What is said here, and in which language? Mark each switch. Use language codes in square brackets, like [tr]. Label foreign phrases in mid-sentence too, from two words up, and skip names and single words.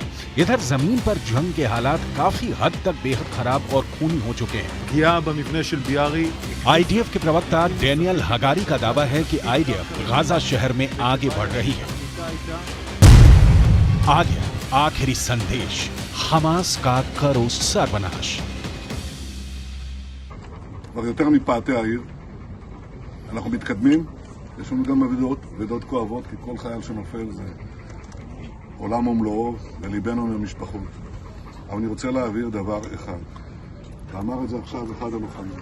[hi] इधर जमीन पर जंग के हालात काफी हद तक बेहद खराब और खूनी हो चुके हैं। आईडीएफ के प्रवक्ता डेनियल हगारी का दावा है कि आईडीएफ गाजा शहर में आगे बढ़ रही है। आ गया आखिरी संदेश, हमास का करो सर्वनाश। [he] יותר מפאתי העיר, אנחנו מתקדמים. יש לנו גם אבדות כואבות, כי כל חייל שנופל זה עולם ומלואו, וליבנו עם המשפחות. אבל אני רוצה להעביר דבר אחד. ואמר את זה עכשיו אחד הלוחמים.